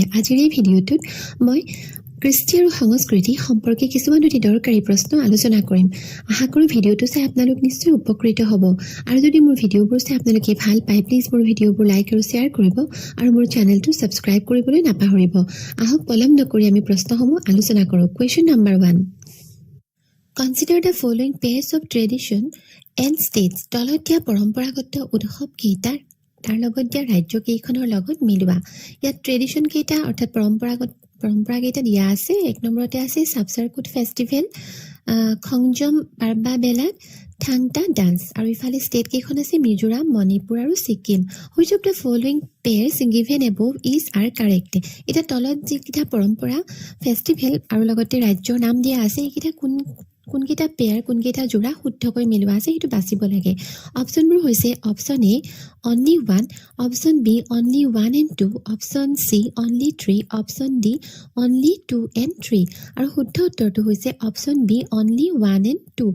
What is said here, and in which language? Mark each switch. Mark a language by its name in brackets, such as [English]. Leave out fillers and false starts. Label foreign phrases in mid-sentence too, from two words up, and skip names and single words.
[Assamese] আজিৰ এই ভিডিঅ'টোত মই কৃষ্টি আৰু সংস্কৃতি সম্পৰ্কে কিছুমান অতি দৰকাৰী প্ৰশ্ন আলোচনা কৰিম। আশা কৰোঁ ভিডিঅ'টো চাই আপোনালোক নিশ্চয় উপকৃত হ'ব। আৰু যদি মোৰ ভিডিঅ'বোৰ চাই আপোনালোকে ভাল পায় প্লিজ মোৰ ভিডিঅ'বোৰ লাইক আৰু শ্বেয়াৰ কৰিব আৰু মোৰ চেনেলটো ছাবস্ক্ৰাইব কৰিবলৈ নাপাহৰিব। আহক পলম নকৰি আমি প্ৰশ্নসমূহ আলোচনা কৰোঁ। [English] question number 1, Consider the following pairs of tradition and states. [Assamese] তলত দিয়া পৰম্পৰাগত উৎসৱ কেইটা তাৰ লগত দিয়া ৰাজ্য কেইখনৰ লগত মিলোৱা। ইয়াত ট্ৰেডিশ্যন কেইটা অৰ্থাৎ পৰম্পৰা কেইটা দিয়া আছে। 1 নম্বৰতে আছে সাবচাৰকুট ফেষ্টিভেল, খংজম পাৰ্বা বেলাত, থাংটা ডান্স, আৰু ইফালে ষ্টেট কেইখন আছে মিজোৰাম, মণিপুৰ আৰু ছিকিম। [English] which of the following pairs given above is are correct. [Assamese] এতিয়া তলত যিকেইটা পৰম্পৰা ফেষ্টিভেল আৰু লগতে ৰাজ্যৰ নাম দিয়া আছে এইকেইটা কোনকেইটা পেয়াৰ কোনকেইটা যোৰা শুদ্ধকৈ মিলোৱা আছে সেইটো বাচিব লাগে। অপশ্যনবোৰ হৈছে [English] option A only 1, option B only 1 and 2, option C only 3, option D only 2 and 3, [Assamese] আৰু শুদ্ধ উত্তৰটো হৈছে [English] option B only 1 and 2.